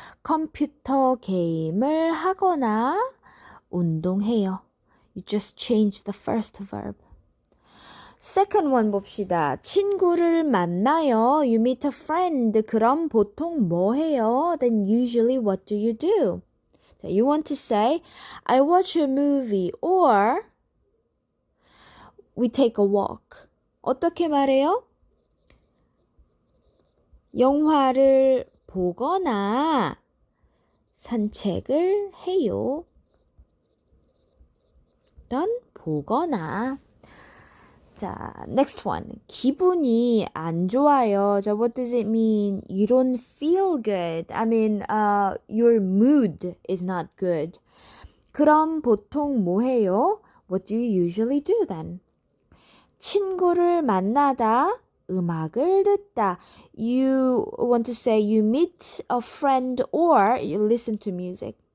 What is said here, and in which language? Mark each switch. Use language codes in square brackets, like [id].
[ko] 컴퓨터 게임을 하거나 운동해요. [en] You just change the first verb. [ko] Second one 봅시다. 친구를 만나요. [en] You meet a friend. [ko] 그럼 보통 뭐 해요? [en] Then usually what do you do? You want to say, I watch a movie or we take a walk. [ko] 어떻게 말해요? 영화를 보거나 산책을 해요. 넌 보거나. 자, [en] next one. [ko] 기분이 안 좋아요. 자, [en] what does it mean? You don't feel good. I mean, your mood is not good. [ko] 그럼 보통 뭐 해요? [en] What do you usually do then? [ko] 친구를 만나다, 음악을 듣다. [en] You want to say you meet a friend or you listen to music.